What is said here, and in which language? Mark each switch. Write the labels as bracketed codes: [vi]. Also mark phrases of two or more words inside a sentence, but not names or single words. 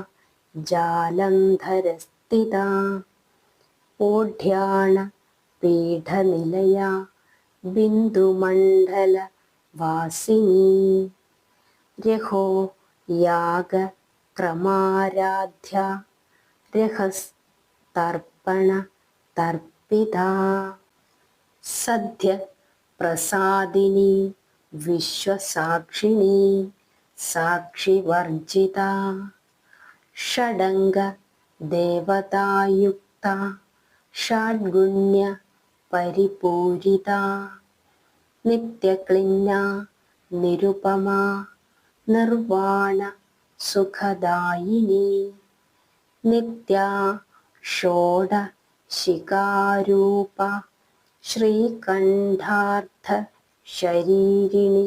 [sa] ജാലന്ധരസ്ഥിത ഓഢ്യാണ പീഠനിലയ ബിന്ദുമണ്ഡല വാസിനി രഹോ യാഗ ക്രമാരാധ്യ രഹസ്തർപ്പണ തർപ്പിത സദ്യ പ്രസാദിനി വിശ്വസാക്ഷിണി സാക്ഷിവർജിത ഷഡംഗ ദേവതായുക്ത षड्गुण्य परिपूरिता नित्यक्लिन्ना निरुपमा निर्वाण सुखदायिनी नित्या षोडशिकारूपा श्रीकण्ठार्थ शरीरिणी